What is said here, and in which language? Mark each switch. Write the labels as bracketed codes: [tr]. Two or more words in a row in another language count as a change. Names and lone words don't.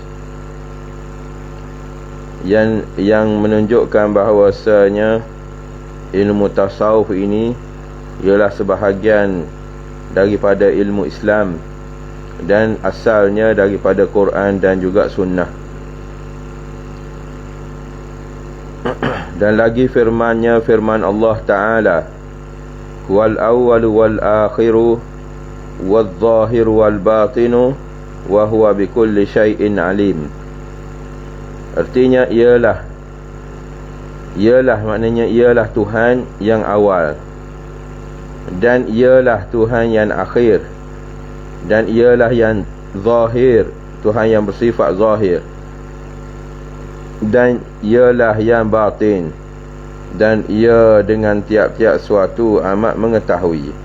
[ms] yang menunjukkan bahawasanya ilmu tasawuf ini ialah sebahagian daripada ilmu Islam dan asalnya daripada Quran dan juga sunnah. Dan lagi firman-Nya, firman Allah Ta'ala, [ar] والأول والآخر والظاهر والباطن وهو بكل شيء عليم. [ms] Artinya ialah maknanya ialah Tuhan yang awal, dan ialah Tuhan yang akhir, dan ialah yang zahir, Tuhan yang bersifat zahir, dan ialah yang batin, dan ia dengan tiap-tiap suatu amat mengetahui.